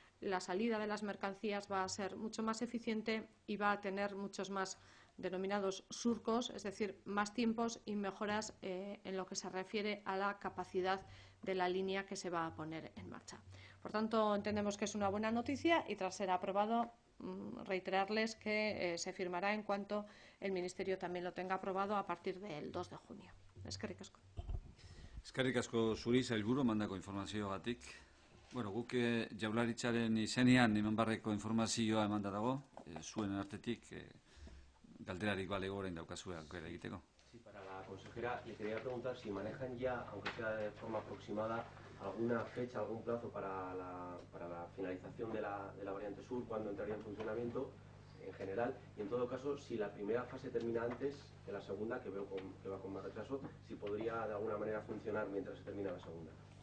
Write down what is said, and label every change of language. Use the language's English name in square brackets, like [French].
[Spanish] la salida de las mercancías va a ser mucho más eficiente y va a tener muchos más denominados surcos, es decir, más tiempos y mejoras en lo que se refiere a la capacidad de la línea que se va a poner en marcha. Por tanto, entendemos que es una buena noticia y tras ser aprobado, reiterarles que se firmará en cuanto el Ministerio también lo tenga aprobado a partir del 2 de junio. [Basque] Eskerrik asko. Eskerrik asko zuri, sailburu, mandako informazioagatik. Bueno, guk Jaurlaritzaren izenean eman barreko informazioa emanda dago, zuen artetik galderarik balego orain daukazue aukera egiteko. [Spanish] Sí, para la consejera le quería preguntar si manejan ya, aunque sea de forma aproximada, alguna fecha, algún plazo para la finalización de la variante sur, cuándo entraría en funcionamiento en general, y en todo caso, si la primera fase termina antes que la segunda, que veo que va con más retraso, si podría de alguna manera funcionar mientras se termina la segunda.